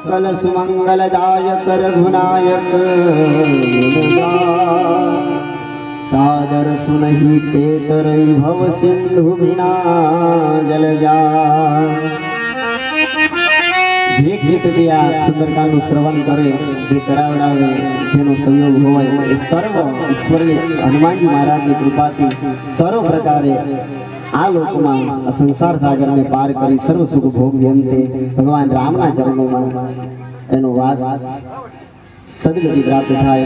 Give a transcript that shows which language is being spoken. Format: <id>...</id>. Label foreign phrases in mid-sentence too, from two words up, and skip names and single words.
<awa>सुमंगलदायक रघुनायक गुणगान। सादर सुनहि ते तरई भव सिंधु बिना जल जा।</awa> <gu>જે જીતથી આ સુંદરકાંડનું શ્રવણ કરે, જે કરાવડાવે, જેનો સંયોગ હોય એ સર્વ ઈશ્વરની હનુમાનજી મહારાજની કૃપાથી સર્વ પ્રકારે આ લોકમાં આ સંસાર સાગરને પાર કરી સર્વ સુખ ભોગવી અંતે ભગવાન રામના ચરણોમાં એનો વાસ સદગતિ પ્રાપ્ત થાય.</gu>